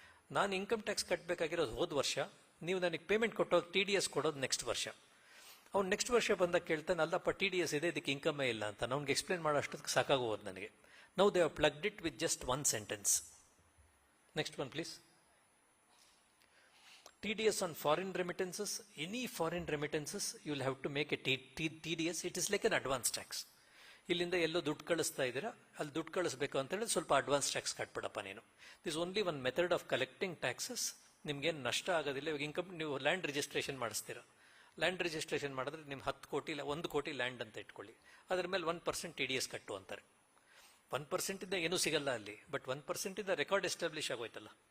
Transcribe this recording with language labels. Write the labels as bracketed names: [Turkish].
[Kannada] ನಾನು income tax ಕಟ್ಟಬೇಕಾಗಿರೋದು ಹೋದ ವರ್ಷ, ನೀವು ನನಗೆ ಪೇಮೆಂಟ್ ಕೊಟ್ಟೋದು TDS ಕೊಡೋದು ನೆಕ್ಸ್ಟ್ ವರ್ಷ. ಅವ್ನು ನೆಕ್ಸ್ಟ್ ವರ್ಷ ಬಂದಾಗ ಕೇಳ್ತಾನೆ, ಅಲ್ಲಪ್ಪ TDS ಇದೆ, ಇದಕ್ಕೆ ಇನ್ಕಮೇ ಇಲ್ಲ ಅಂತ. ಅವ್ನಿಗೆ ಎಕ್ಸ್ಪ್ಲೇನ್ ಮಾಡೋ ಅಷ್ಟೊತ್ತಿಗೆ ಸಾಕಾಗೋದು ನನಗೆ. [English] Now they have plugged it with just one sentence. Next one please. TDS on foreign remittances. Any foreign remittances you will have to make a TDS. It is like an advance tax. [Kannada] ಇಲ್ಲಿಂದ ಎಲ್ಲೋ ದುಡ್ಡು ಕಳಿಸ್ತಾ ಇದ್ದೀರಾ, ಅಲ್ಲಿ ದುಡ್ಡು ಕಳಿಸ್ಬೇಕು ಅಂತ ಹೇಳಿದ್ರೆ ಸ್ವಲ್ಪ ಅಡ್ವಾನ್ಸ್ ಟ್ಯಾಕ್ಸ್ ಕಟ್ಬಿಡಪ್ಪ ನೀನು. [English] This only one method of collecting taxes. [Kannada] ನಿಮ್ಗೇನು ನಷ್ಟ ಆಗೋದಿಲ್ಲ. ಇವಾಗ ಇನ್ಕಮ್ ನೀವು ಲ್ಯಾಂಡ್ ರಿಜಿಸ್ಟ್ರೇಷನ್ ಮಾಡಿಸ್ತೀರಾ. ಲ್ಯಾಂಡ್ ರಿಜಿಸ್ಟ್ರೇಷನ್ ಮಾಡಿದ್ರೆ ನಿಮ್ಮ 10 ಕೋಟಿ 1 ಕೋಟಿ ಲ್ಯಾಂಡ್ ಅಂತ ಇಟ್ಕೊಳ್ಳಿ. ಅದ್ರ ಮೇಲೆ 1% TDS ಕಟ್ಟು ಅಂತಾರೆ. 1% ಇಂದ ಏನೂ ಸಿಗಲ್ಲ ಅಲ್ಲಿ, ಬಟ್ 1% ಇಂದ ರೆಕಾರ್ಡ್ ಎಸ್ಟಾಬ್ಲಿಷ್ ಆಗೋಯ್ತಲ್ಲ.